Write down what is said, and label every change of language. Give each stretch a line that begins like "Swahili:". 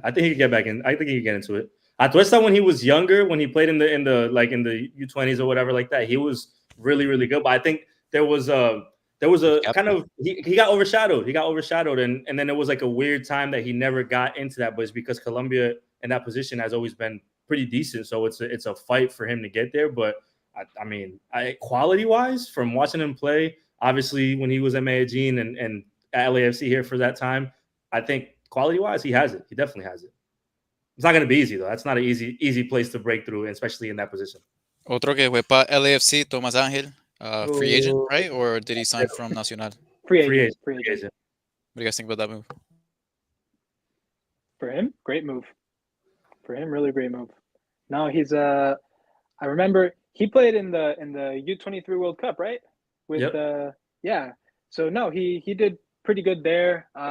English: I think he could get back in. I think he could get into it. Doessa, when he was younger, when he played in the U20s or whatever like that, he was really, really good. But I think there was a kind of he got overshadowed. He got overshadowed, and then it was like a weird time that he never got into that. But it's because Colombia in that position has always been pretty decent, so it's a fight for him to get there. But I mean, quality wise, from watching him play, obviously when he was at Medellin and at LAFC here for that time, I think quality wise he has it. He definitely has it. It's not going to be easy though. That's not an easy place to break through, especially in that position.
Spanish: Otro que fue para LAFC, Tomás Ángel,
English: free agent, right? Or did he sign from Nacional? Free agent. What do you guys think about that move? For him, great move. For him, really great move. No, he's I remember he played in the U23 World Cup, right? With yeah. So no, he did pretty good there.